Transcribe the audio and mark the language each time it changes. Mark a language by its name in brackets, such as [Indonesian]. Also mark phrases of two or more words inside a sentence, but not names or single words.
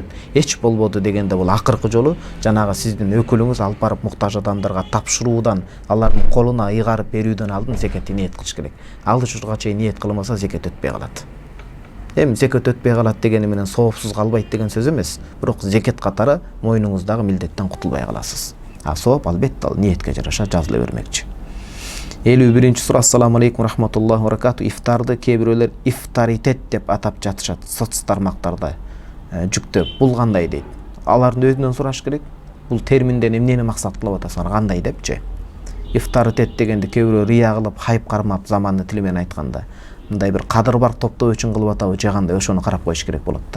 [Kyrgyz] Эч болбоду дегенде бул акыркы жолу жанагы сиздин өкүлүңүз алып барып муктаж адамдарга тапшыруудан, алардын колуна ыйгарып берүүдөн алдын зекетти ниет кылыш керек. Ал учурга чейин ниет кылмаса зекет өтпөй калат. Эми зекет өтпөй калат дегени менен соопсуз калбайт деген сөз эмес. Бирок зекет катары мойнуңуздагы милдеттен кутулбай каласыз. Сооп албетте ал ниетке жараша жазыла бермекчи. 51-нче суроо. [Arabic] السلام عليكم ورحمة الله وبركاته. [Kyrgyz] Ифтарды кээ бирөөлөр ифтаритет деп атап жатышат соц тармактарда жүктөп. Бул кандай дейт? Алардын өзүнөн сураш керек. Бул терминден эмнени максатталып атасыңар, кандай депчи? Ифтаритет дегенде кээ бирөө рия кылып, хайп кармап, заманны тили менен айтканда, мындай бир кадыр бар топтоо үчүн кылып атабы же кандай, ошону карап коюш керек болот да.